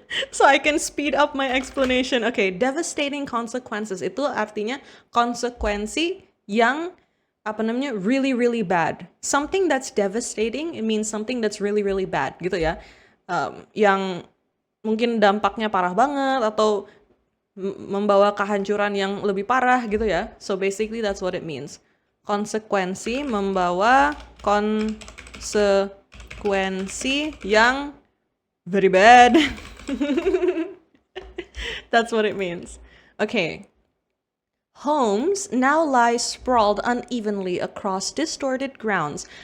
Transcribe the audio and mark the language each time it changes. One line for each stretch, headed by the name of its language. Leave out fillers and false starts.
English: So I can speed up my explanation. Okay, devastating consequences itu artinya konsekuensi yang really really bad. Something that's devastating, it means something that's really really bad gitu ya.
Indonesian: Yang mungkin dampaknya parah banget atau membawa kehancuran yang lebih parah gitu ya.
English: So basically that's what it means.
Indonesian: Konsekuensi membawa konsekuensi yang very bad.
English: That's what it means. Okay. Homes now lie sprawled unevenly across distorted grounds.